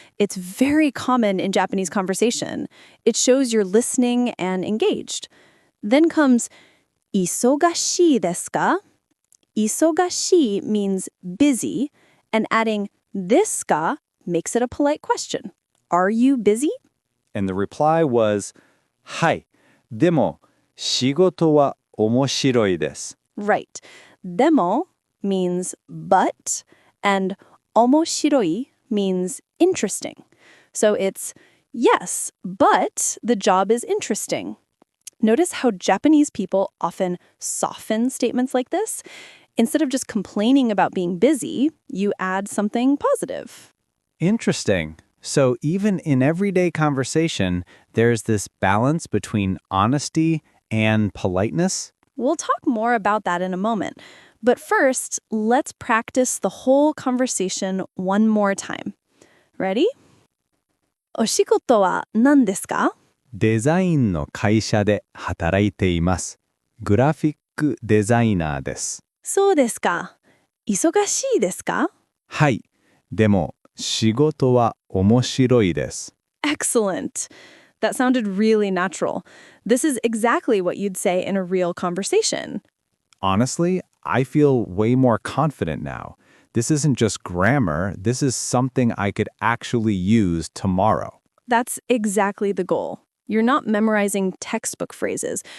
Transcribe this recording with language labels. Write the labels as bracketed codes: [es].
[en] It's very common in Japanese conversation. It shows you're listening and engaged. Then comes isogashii desu ka? Isogashii means busy, and adding desu ka makes it a polite question. Are you busy? And the reply was, はい。 [ja] でも、仕事は面白いです。 [en] Right. Demo means but, and omoshiroi means interesting. So it's, yes, but the job is interesting. Notice how Japanese people often soften statements like this. Instead of just complaining about being busy, you add something positive. Interesting. So even in everyday conversation, there's this balance between honesty and politeness. We'll talk more about that in a moment. But first, let's practice the whole conversation one more time. Ready? [ja] お仕事は何ですか? デザインの会社で働いています。グラフィックデザイナーです。そうですか。忙しいですか? はい。でも、仕事は面白いです。 [en] Excellent. That sounded really natural. This is exactly what you'd say in a real conversation. Honestly, I feel way more confident now. This isn't just grammar, this is something I could actually use tomorrow. That's exactly the goal. You're not memorizing textbook phrases.